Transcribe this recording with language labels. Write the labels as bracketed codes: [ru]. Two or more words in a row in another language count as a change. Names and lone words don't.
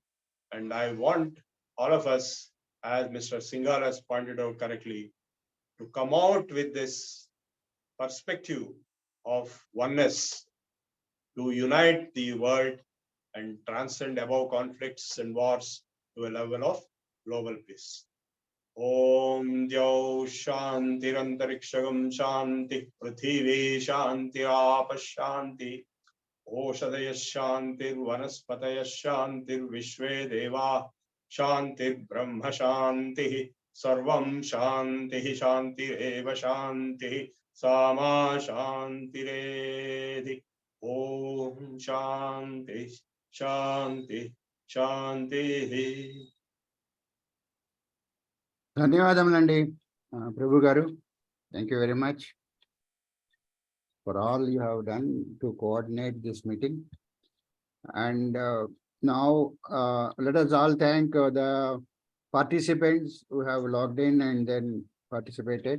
[en] And I want all of us, as Mr. Singhal has pointed out correctly, to come out with this perspective of oneness, to unite the world and transcend above conflicts and wars to a level of global peace. [sa] ओम् द्यौ शान्तिरन्तरिक्षगं शान्ति पृथिवी शान्ति आप शान्ति ओषधय शान्तिर् वनस्पतय शान्तिर् विश्वे देवा शान्तिर् ब्रह्म शान्ति सर्वं शान्ति शान्ति एव शान्ति सामा शान्ति रेधि ओम् शान्ति शान्ति शान्ति. [te] ధన్యవాదములండి ప్రభు గారు. [en] Thank you very much for all you have done to coordinate this meeting. And now let us all thank the participants who have logged in and then participated.